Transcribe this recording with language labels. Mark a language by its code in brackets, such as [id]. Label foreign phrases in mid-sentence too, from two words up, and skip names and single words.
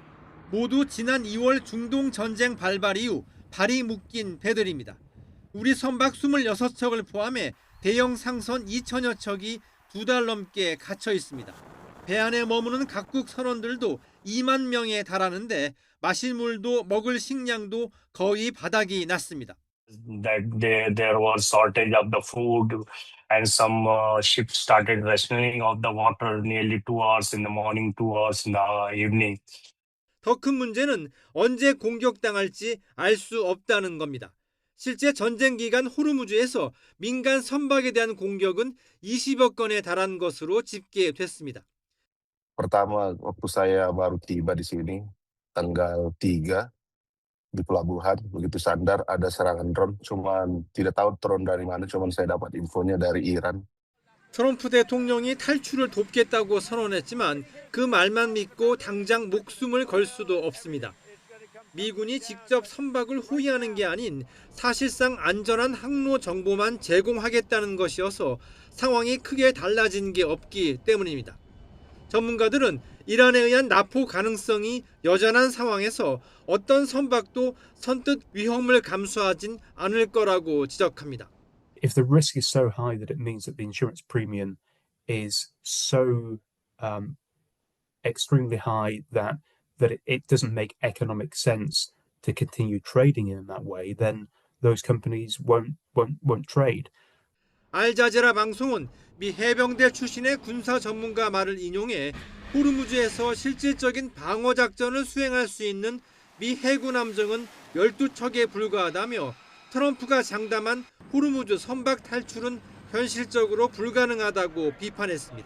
[ko] 모두 지난 2월 중동 전쟁 발발 이후 발이 묶인 배들입니다. 우리 선박 26척을 포함해 대형 상선 2천여 척이 2달 넘게 갇혀 있습니다. 배 안에 머무는 각국 선원들도 2만 명에 달하는데 마실 물도 먹을 식량도 거의 바닥이 났습니다. [en] There was shortage of the food and some ships started rationing of the water nearly 2 hours in the morning, 2 hours in the evening. [ko] 더 큰 문제는 언제 공격당할지 알 수 없다는 겁니다. 실제 전쟁 기간 호르무즈에서 민간 선박에 대한 공격은 20여 건에 달한 것으로 집계됐습니다. [id] Pertama waktu saya baru tiba di sini tanggal 3 di pelabuhan begitu sandar ada serangan drone cuman tidak tahu drone dari mana cuman saya dapat infonya dari Iran. [ko] 트럼프 대통령이 탈출을 돕겠다고 선언했지만 그 말만 믿고 당장 목숨을 걸 수도 없습니다. 미군이 직접 선박을 호위하는 게 아닌 사실상 안전한 항로 정보만 제공하겠다는 것이어서 상황이 크게 달라진 게 없기 때문입니다. 전문가들은 이란에 의한 납포 가능성이 여전한 상황에서 어떤 선박도 선뜻 위험을 감수하진 않을 거라고 지적합니다. [en] If the risk is so high that it means that the insurance premium is so extremely high that that it doesn't make economic sense to continue trading in that way, then those companies won't trade. [ko] 알자제라 방송은 미 해병대 출신의 군사 전문가 말을 인용해 호르무즈에서 실질적인 방어 작전을 수행할 수 있는 미 해군 함정은 12척에 불과하다며 트럼프가 장담한 호르무즈 선박 탈출은 현실적으로 불가능하다고 비판했습니다.